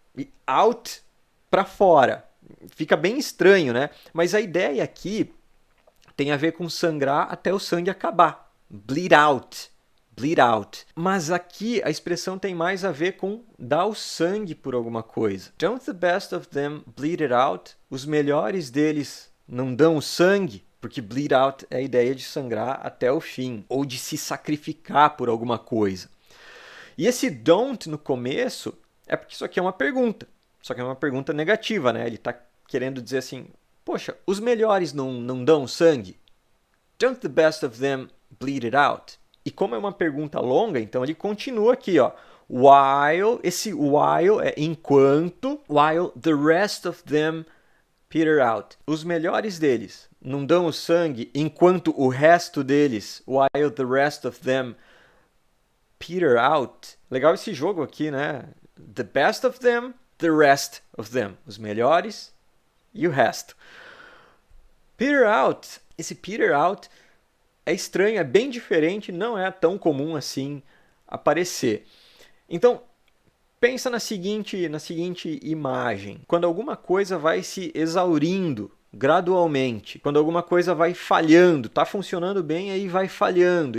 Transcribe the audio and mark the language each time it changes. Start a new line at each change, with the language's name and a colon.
Portuguese: E out, para fora. Fica bem estranho, né? Mas a ideia aqui tem a ver com sangrar até o sangue acabar.
English: Bleed out. Bleed out.
Portuguese: Mas aqui a expressão tem mais a ver com dar o sangue por alguma coisa.
English: Don't the best of them bleed it out?
Portuguese: Os melhores deles não dão o sangue? Porque
English: bleed out
Portuguese: é a ideia de sangrar até o fim, ou de se sacrificar por alguma coisa. E esse don't no começo é porque isso aqui é uma pergunta. Só que é uma pergunta negativa, né? Ele está querendo dizer assim, poxa, os melhores não dão sangue?
English: Don't the best of them bleed it out?
Portuguese: E como é uma pergunta longa, então ele continua aqui, ó. While, esse while é enquanto,
English: while the rest of them peter out.
Portuguese: Os melhores deles não dão o sangue enquanto o resto deles,
English: while the rest of them peter out.
Portuguese: Legal esse jogo aqui, né?
English: The best of them, the rest of them.
Portuguese: Os melhores e o resto.
English: Peter out.
Portuguese: Esse
English: peter out
Portuguese: é estranho, é bem diferente, não é tão comum assim aparecer. Então, pensa na seguinte imagem. Quando alguma coisa vai se exaurindo gradualmente, quando alguma coisa vai falhando, está funcionando bem, aí vai falhando.